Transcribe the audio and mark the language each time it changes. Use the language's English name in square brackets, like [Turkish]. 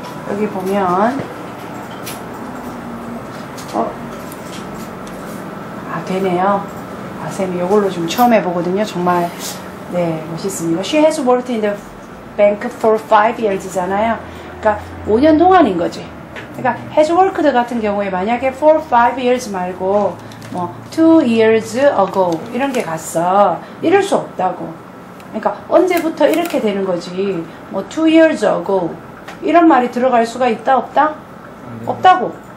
[Korean] 여기 보면 되네요. 쌤이 이걸로 좀 처음 해보거든요. 정말 네 멋있습니다. [English] She has worked in the bank for 5 years [Korean] 잖아요. 그러니까 5년 동안인 거지. 그러니까 [English] has worked [Korean] 같은 경우에 만약에 [English] for 5 years [Korean] 말고 뭐 [English] 2 years ago [Korean] 이런 게 갔어. 이럴 수 없다고. 그러니까 언제부터 이렇게 되는 거지. 뭐 [English] 2 years ago [Korean] 이런 말이 들어갈 수가 있다 없다? 없다고.